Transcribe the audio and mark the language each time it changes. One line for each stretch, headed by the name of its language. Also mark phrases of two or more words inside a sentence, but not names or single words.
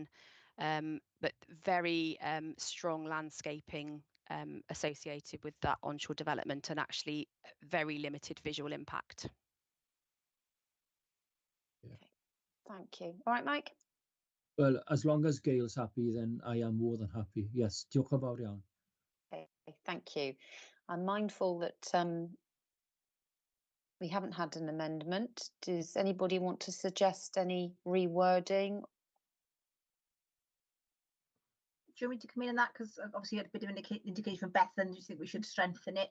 English: But very strong landscaping associated with that onshore development, and actually very limited visual impact. Yeah. Okay, thank you. All right, Mike? Well, as long as Gail's happy, then I am more than happy. Yes,
Welsh: diolch yn fawr iawn.
English: Okay, thank you. I'm mindful that we haven't had an amendment. Does anybody want to suggest any rewording? Do you want me to come in on that? Because obviously you had a bit of an indication from Beth, and you think we should strengthen it.